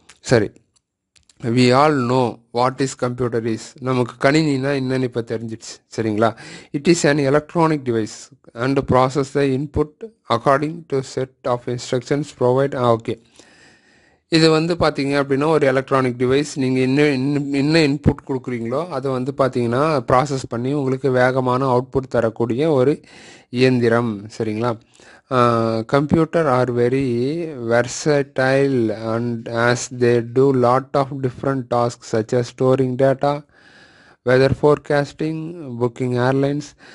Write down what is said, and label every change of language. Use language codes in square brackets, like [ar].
[en] சரி, we all know what is computer is. [ta] நமக்கு கணினினா என்னன்னு இப்போ தெரிஞ்சிடுச்சு, சரிங்களா? [en] It is an electronic device and process the input according to set of instructions provide. [ta] Okay, இது வந்து பார்த்தீங்க அப்படின்னா ஒரு எலக்ட்ரானிக் டிவைஸ். நீங்கள் என்ன இன்புட் கொடுக்குறீங்களோ அதை வந்து பார்த்தீங்கன்னா ப்ராசஸ் பண்ணி உங்களுக்கு வேகமான அவுட்புட் தரக்கூடிய ஒரு இயந்திரம், சரிங்களா? [en] Computer are very versatile and as they do lot of different task such as storing data, weather forecasting, booking airlines.